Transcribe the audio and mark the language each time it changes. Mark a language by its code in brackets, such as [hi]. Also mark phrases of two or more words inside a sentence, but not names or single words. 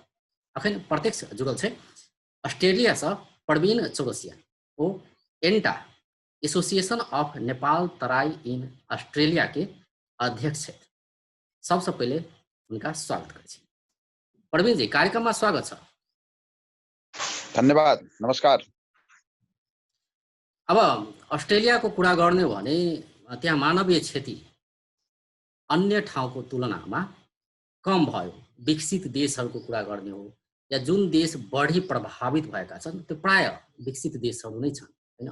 [mai] अखन प्रत्यक्ष जुड़ल छै ऑस्ट्रेलिया से प्रवीण चौरसिया, ओ एंटा एसोसिएशन ऑफ नेपाल तराई इन ऑस्ट्रेलिया के अध्यक्ष छथि। सबसे पहले हुनका स्वागत करै छी। प्रवीण जी, कार्यक्रम में स्वागत छ। [ne] धन्यवाद, नमस्कार। अब अस्ट्रेलिया को कुरा गर्ने हो भने त्यहाँ मानवीय क्षति अन्य ठाउँको तुलनामा कम भयो। विकसित देशहरूको कुरा गर्ने हो या जुन देश बढी प्रभावित भएका छन् त्यो प्राय विकसित देशहरू नै छन् हैन।